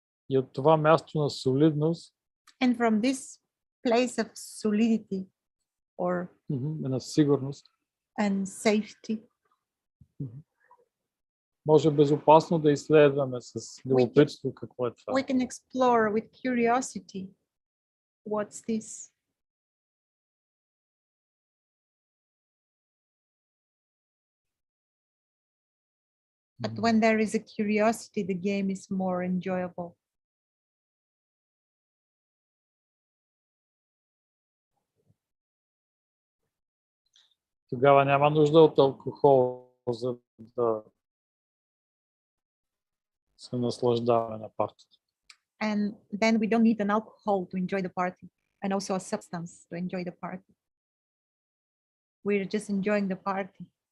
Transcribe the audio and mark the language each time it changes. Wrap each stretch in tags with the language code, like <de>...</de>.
<bg>И от това място на солидност,</bg> <en>and from this place of solidity or</en> <bg>на сигурност,</bg> <en>and safety,</en> <bg>може безопасно да изследваме с любопитство какво е това.</bg> <en>We can explore with curiosity. What's this? But when there is a curiosity, the game is more enjoyable.</en> <bg>Тогава няма нужда от алкохол, за да се наслаждаваме на партията.</bg> <en>And then we don't need an alcohol to enjoy the party, and also a substance to enjoy the party. We're just enjoying the party.</en>